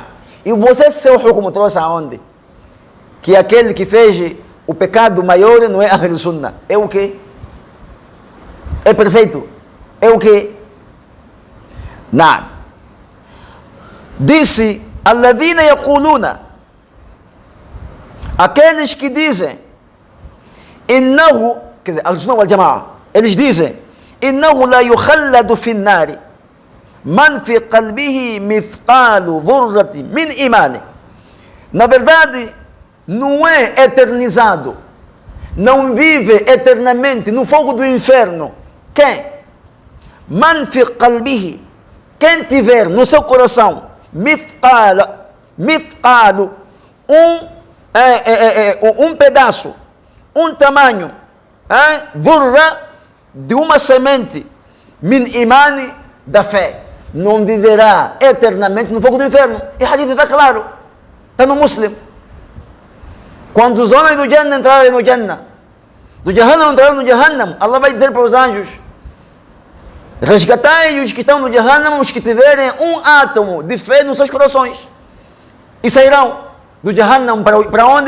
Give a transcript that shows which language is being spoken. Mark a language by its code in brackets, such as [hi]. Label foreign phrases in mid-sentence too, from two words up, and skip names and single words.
[pt] E você, seu hukumu, trouxe aonde? Que aquele que fez o pecado maior não é [ar] أهل السنة, [pt] é o quê? É perfeito, é o quê? Não. Disse: [ar] الذين يقولون, [pt] aqueles que dizem, innahu, quer dizer, [ar] السنة والجماعة, [pt] eles dizem, [ar] إنه لا يخلد في النار من في قلبه مثقال ذرة من إيمان. [pt] Na verdade, não é eternizado, não vive eternamente no fogo do inferno quem? [ar] من في قلبه, [pt] quem tiver no seu coração mithqalu, um pedaço, um tamanho, dhurra, de uma semente, [ar] من إيمان, [pt] da fé, não viverá eternamente no fogo do inferno. E o hadith está claro, está no Muslim. Quando os homens do Jannah entrarem no Jannah, do Jahannam entrarem no Jahannam, Allah vai dizer para os anjos: resgatai os que estão no Jahannam, os que tiverem um átomo de fé nos seus corações, e sairão do Jahannam para onde?